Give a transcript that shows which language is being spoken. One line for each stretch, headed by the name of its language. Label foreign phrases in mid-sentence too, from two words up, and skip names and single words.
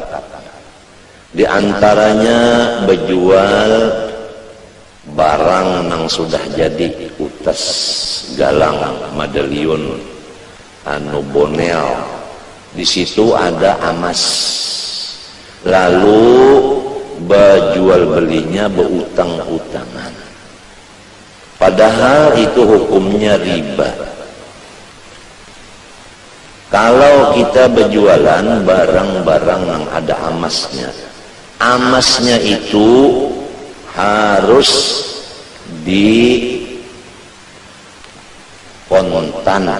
Indonesian: Di antaranya berjual barang nang sudah jadi, utas, galang, medalion, anu bonel. Di situ ada emas. Lalu berjual belinya berutang-utangan. Padahal itu hukumnya riba. Kalau kita berjualan barang-barang yang ada emasnya, emasnya itu harus dikontan.